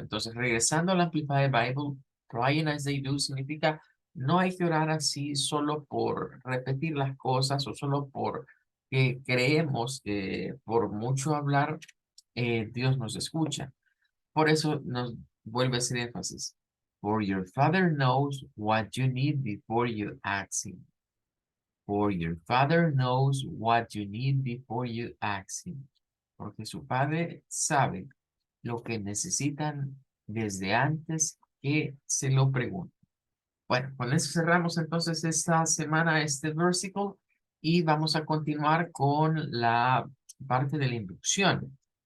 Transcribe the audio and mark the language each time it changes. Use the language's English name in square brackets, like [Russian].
[Spanish] Entonces, regresando al Amplified Bible, [English] praying as they do [Spanish] significa no hay que orar así solo por repetir las cosas o solo por que creemos que por mucho hablar Dios nos escucha. Por eso nos vuelve a hacer énfasis. [English] For your Father knows what you need before you ask Him. For your Father knows what you need before you ask Him. [Spanish] Porque su Padre sabe lo que necesitan desde antes que se lo pregunten. Bueno, con eso cerramos entonces esta semana este versículo y vamos a continuar con la parte de la inducción.